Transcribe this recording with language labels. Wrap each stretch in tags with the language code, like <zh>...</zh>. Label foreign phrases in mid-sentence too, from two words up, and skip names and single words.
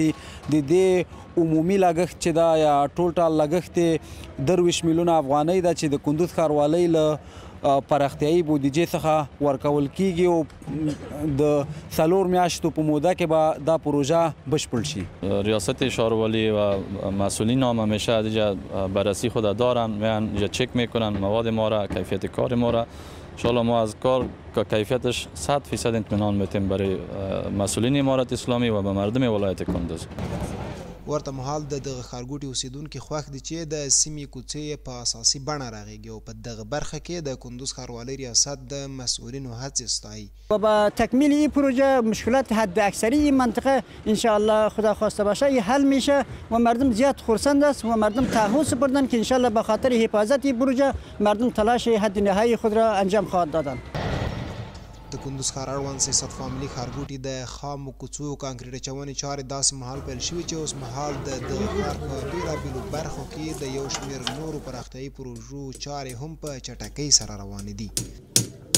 <ps>د دې عمومي لګښت چې ده یا ټوټال لګښت یې 23 میلیونه افغانۍ ده چې د کندوز ښاروالۍ له پراختیایي بودیجې څخه ورکول کیږي او د 4 میاشتو په موده کې به دا پروژه بشپړ شي.</ps> <fa>ریاست شهروالی و مسئولین هم همیشه دیگه بررسی خود دارن، میان یا چک میکنن مواد ما را، کیفیت کار ما را. انشاءالله ما از کار که کیفیتش 100% اطمینان میتیم برای مسئولین امارت اسلامی و به مردم ولایت کندوز.</fa> <ps>ورته مهال د دغه ښارګوټي اوسیدونکي خوښ دي چې د سیمې کوڅې په اساسي بڼه راغېږي او په دغه برخه کې د کندوز ښاروالۍ ریاست د مسئولینو هڅې ستایي.</ps> <fa>و با تکمیل این پروژه مشکلات حد اکثری این منطقه انشاءالله خدا خواسته باشه حل میشه و مردم زیاد خرسند است و مردم تعهد سپردن که انشاءالله به خاطر حفاظت این پروژه مردم تلاش حد نهایی خود را انجام خواهد دادن.</fa> <ps>د کندوز ښار اړوند 300 فامیلي ښارګوټي د خامو کوڅو کانکریټ اچونې چارې داسې مهال پیل شوي چې اوس مهال د دغه ښار په بېلابېلو برخو کې د یو شمېر نورو پراختیایي پروژو چارې هم په چټکۍ سره روانې دي.</ps>